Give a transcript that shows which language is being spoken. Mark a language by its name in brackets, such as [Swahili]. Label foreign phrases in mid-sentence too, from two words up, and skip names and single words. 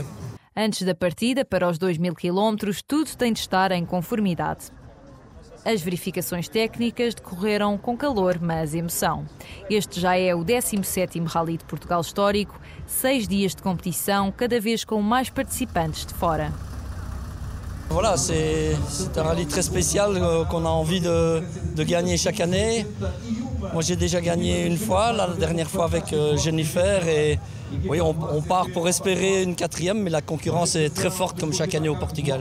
[Portuguese] Antes da partida, para os 2.000 km, tudo tem de estar em conformidade. As verificações técnicas decorreram com calor, mas emoção. Este já é o 17º Rally de Portugal Histórico, 6 dias de competição, cada vez com mais participantes de fora. [French] Voilà, c'est un rallye très spécial qu'on a envie de gagner chaque année. Moi j'ai déjà gagné une fois, la dernière fois avec Jennifer et oui, on part pour espérer une 4e, mais la concurrence est très forte comme chaque année au Portugal.